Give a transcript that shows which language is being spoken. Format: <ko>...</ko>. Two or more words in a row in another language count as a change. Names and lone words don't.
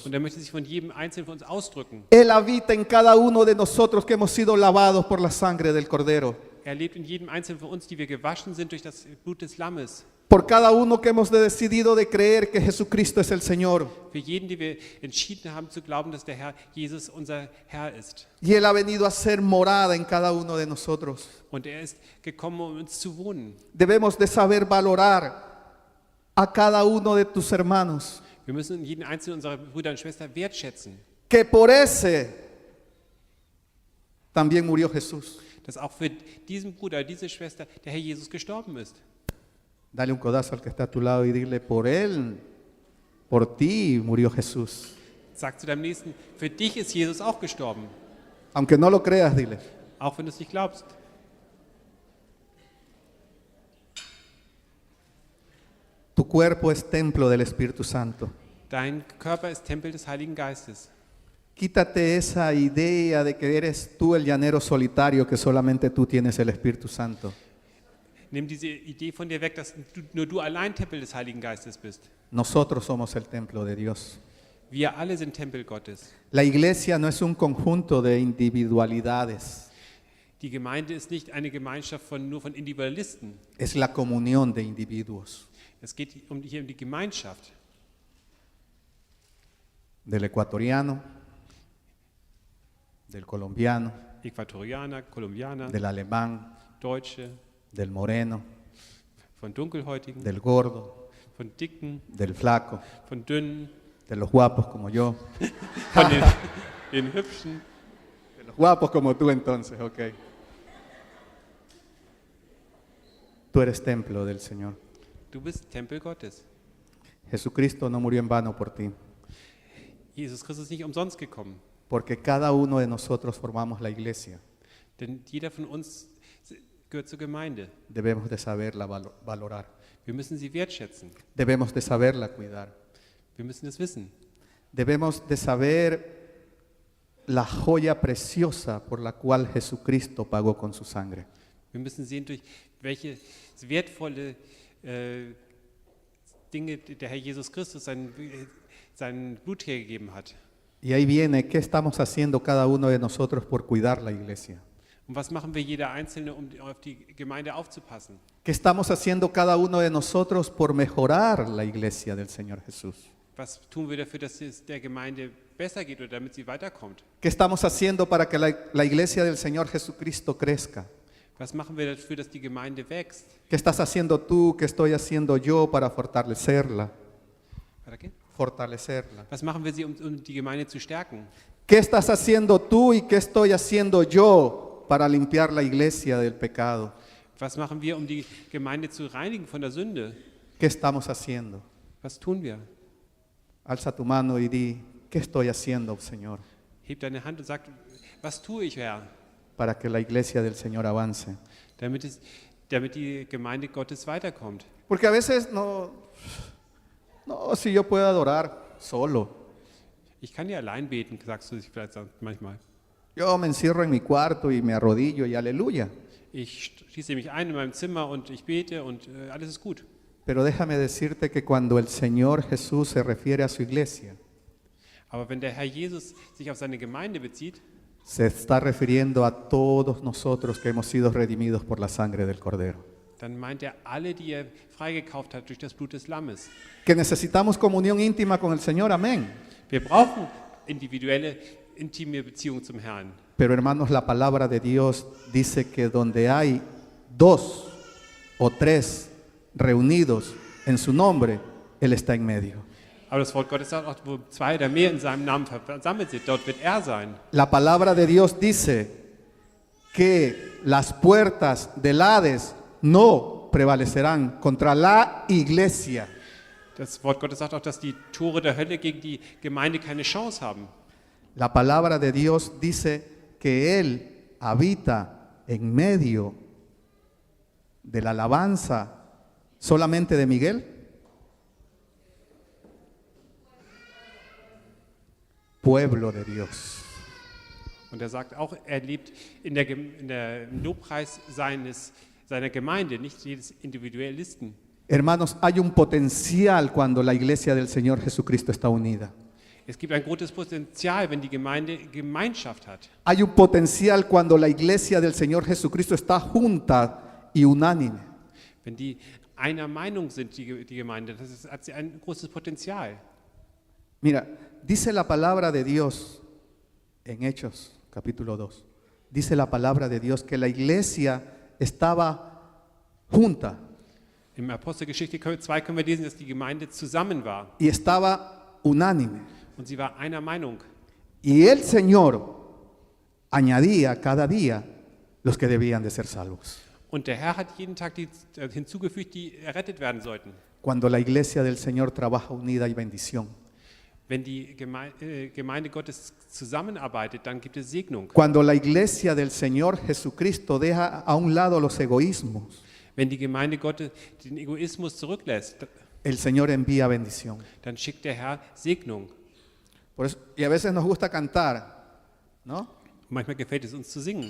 <de>Und er möchte sich von jedem Einzelnen von uns ausdrücken.</de> <es>Él habita en cada uno de nosotros que hemos sido lavados por la sangre del Cordero.</es> <de>Er lebt in jedem Einzelnen von uns, die wir gewaschen sind durch das Blut des Lammes.</de> <es>Por cada uno que hemos decidido de creer que Jesucristo es el Señor.</es> <de>Für jeden, die wir entschieden haben zu glauben, dass der Herr Jesus unser Herr ist.</de> <es>Y Él ha venido a ser morada en cada uno de nosotros.</es> <de>Und er ist gekommen, um uns zu wohnen.</de> <es>Debemos de saber valorar a cada uno de tus hermanos.</es> <de>Wir müssen jeden einzelnen unserer Brüder und Schwestern wertschätzen,</de> <es>Que por ese también murió Jesús.</es> <de>dass auch für diesen Bruder, diese Schwester der Herr Jesus gestorben ist.</de> <es>Dale un codazo al que está a tu lado y dile, por Él, por ti murió Jesús.</es> <de>Sag zu deinem Nächsten, für dich ist Jesus auch gestorben,</de> <es>Aunque no lo creas, dile.</es> <de>auch wenn du es nicht glaubst.</de> <es>Tu cuerpo es templo del Espíritu Santo.</es> <de>Dein Körper ist Tempel des Heiligen Geistes.</de> <es>Quítate esa idea de que eres tú el llanero solitario, que solamente tú tienes el Espíritu Santo.</es> <de>Nimm diese Idee von dir weg, dass nur du allein Tempel des Heiligen Geistes bist.</de> <es>Nosotros somos el templo de Dios.</es> <de>Wir alle sind Tempel Gottes.</de> <es>La iglesia no es un conjunto de individualidades,</es> <de>Die Gemeinde ist nicht eine Gemeinschaft nur von Individualisten.</de> <es>es la comunión de individuos.</es> <de>Es geht hier um die Gemeinschaft.</de> <es>Del ecuatoriano, del colombiano,</es> <de>Äquatorianer, Kolumbianer,</de> <es>del alemán,</es> <de>Deutsche,</de> <es>del moreno,</es> <de>von Dunkelhäutigen,</de> <es>del gordo,</es> <de>von Dicken,</de> <es>del flaco,</es> <de>von Dünnen,</de> <es>de los guapos como yo,</es> <de>von den Hübschen.</de> <es>de los guapos como tú entonces, ok. Tú eres templo del Señor.</es> <de>Du bist Tempel Gottes.</de> <es>Jesucristo no murió en vano por ti,</es> <de>Jesus Christus ist nicht umsonst gekommen,</de> <es>porque cada uno de nosotros formamos la iglesia.</es> <de>denn jeder von uns gehört zur Gemeinde.</de> <es>Debemos de saberla valorar,</es> <de>Wir müssen sie wertschätzen.</de> <es>debemos de saberla cuidar,</es> <de>Wir müssen es wissen.</de> <es>debemos de saber la joya preciosa por la cual Jesucristo pagó con su sangre.</es> <de>Wir müssen sehen, durch welche wertvolle Dinge der Herr Jesus Christus sein Blut hergegeben hat.</de> <es>Y ahí viene, ¿qué estamos haciendo cada uno de nosotros por cuidar la iglesia?</es> <de>Und was machen wir jeder Einzelne, um auf die Gemeinde aufzupassen?</de> <es>¿Qué estamos haciendo cada uno de nosotros por mejorar la iglesia del Señor Jesús?</es> <de>Was tun wir dafür, dass es der Gemeinde besser geht oder damit sie weiterkommt?</de> <es>¿Qué estamos haciendo para que la iglesia del Señor Jesucristo crezca?</es> <de>Was machen wir dafür, dass die Gemeinde wächst?</de> <es>¿Qué estás haciendo tú? ¿Qué estoy haciendo yo para fortalecerla? ¿Para qué? Fortalecerla.</es> <de>Was machen wir, um die Gemeinde zu stärken?</de> <es>¿Qué estás haciendo tú y qué estoy haciendo yo para limpiar la iglesia del pecado?</es> <de>Was machen wir, um die Gemeinde zu reinigen von der Sünde?</de> <es>¿Qué estamos haciendo?</es> <de>Was tun wir?</de> <es>Alza tu mano y di, ¿qué estoy haciendo, Señor?</es> <de>Heb deine Hand und sag, was tue ich, Herr,</de> <es>Para que la iglesia del Señor avance.</es> <de>damit die Gemeinde Gottes weiterkommt?</de> <es>Porque a veces no, si yo puedo adorar solo.</es> <de>Ich kann ja allein beten, sagst du dich vielleicht manchmal.</de> <es>Yo me encierro en mi cuarto y me arrodillo y aleluya.</es> <de>Ich schließe mich ein in meinem Zimmer und ich bete und alles ist gut.</de> <es>Pero déjame decirte que cuando el Señor Jesús se refiere a su iglesia,</es> <de>Aber wenn der Herr Jesus sich auf seine Gemeinde bezieht,</de> <es>se está refiriendo a todos nosotros que hemos sido redimidos por la sangre del Cordero.</es> <de>dann meint er alle, die er freigekauft hat durch das Blut des Lammes.</de> <es>Que necesitamos comunión íntima con el Señor, amén.</es> <de>Wir brauchen individuelle, intime Beziehung zum Herrn.</de> <es>Pero hermanos, la palabra de Dios dice que donde hay 2 o 3 reunidos en su nombre, Él está en medio.</es> <de>Aber das Wort Gottes sagt auch, wo 2 oder mehr in seinem Namen versammelt sind, dort wird er sein.</de> <es>La palabra de Dios dice que las puertas del Hades no prevalecerán contra la iglesia.</es> <de>Das Wort Gottes sagt auch, dass die Tore der Hölle gegen die Gemeinde keine Chance haben.</de> <es>La palabra de Dios dice que Él habita en medio de la alabanza solamente de Miguel. Pueblo de Dios.</es> <de>Und er sagt auch, er lebt in der Lobpreis seiner Gemeinde, nicht jedes Individualisten.</de> <es>Hermanos, hay un potencial cuando la iglesia del Señor Jesucristo está unida.</es> <de>Es gibt ein großes Potenzial, wenn die Gemeinde Gemeinschaft hat.</de> <es>Hay un potencial cuando la iglesia del Señor Jesucristo está junta y unánime.</es> <de>Wenn die einer Meinung sind, die Gemeinde, hat sie ein großes Potenzial.</de> <es>Mira, dice la palabra de Dios en Hechos, capítulo 2. Dice la palabra de Dios que la iglesia estaba junta</es> <de>Im Apostelgeschichte 2 können wir lesen, dass die Gemeinde zusammen war</de> <es>y estaba unánime.</es> <de>und sie war einer Meinung.</de> <es>Y el Señor añadía cada día los que debían de ser salvos.</es> <de>Und der Herr hat jeden Tag die hinzugefügt, die errettet werden sollten.</de> <es>Cuando la iglesia del Señor trabaja unida hay bendición.</es> <de>Wenn die Gemeinde Gottes zusammenarbeitet, dann gibt es Segnung.</de> <es>Cuando la iglesia del Señor Jesucristo deja a un lado los egoísmos,</es> <de>Wenn die Gemeinde Gottes den Egoismus zurücklässt,</de> <es>el Señor envía bendición.</es> <de>dann schickt der Herr Segnung.</de> <es>Por eso, y a veces nos gusta cantar, ¿no?</es> <de>Manchmal gefällt es uns zu singen.</de>